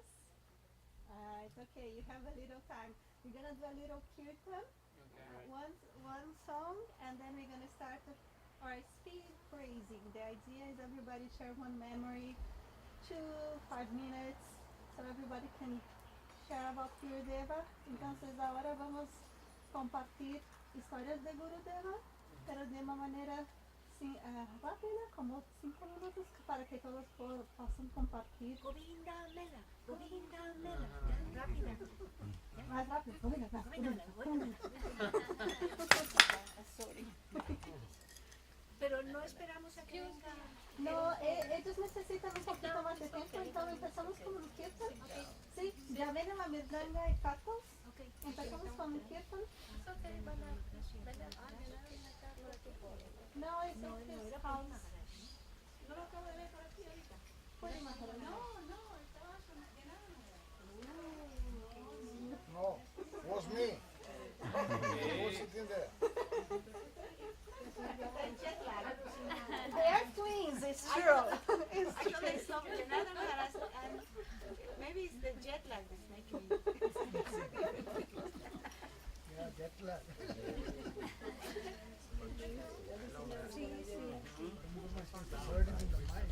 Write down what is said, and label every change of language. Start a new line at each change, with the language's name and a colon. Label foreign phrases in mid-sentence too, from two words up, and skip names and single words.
English: It's okay. You have a little time. We're gonna do a little kirtan, one song, and then we're gonna start our speed praising. The idea is everybody share one memory, 5 minutes, so everybody can share about Gurudeva.
Spanish: Entonces ahora
Portuguese: vamos compartir histórias de Gurudeva, pero de uma maneira rápida, como 5 minutos, para que todos possam compartilhar. Govinda Mela, Govinda Mela, rápida. Mais rápido, Govinda Mela.
English: Sorry.
Spanish: Pero no esperamos a que venga. No, ellos necesitan un poquito más de tiempo, entonces empezamos con un kirtan. Sí, ya ven la merdanga y patos.
English: Okay.
Spanish: Empezamos con un kirtan. No, es No era por house. Maharaj. No lo acabo de ver por aquí ahorita. Puede Maharaj. Estaba llenado. No,
English: was me. I was sitting there. They are twins, it's true. It's true. Actually, it's not llenado, Maharaj, and maybe it's the jet lag that's making it. Yeah, jet lag. Burden in the mind.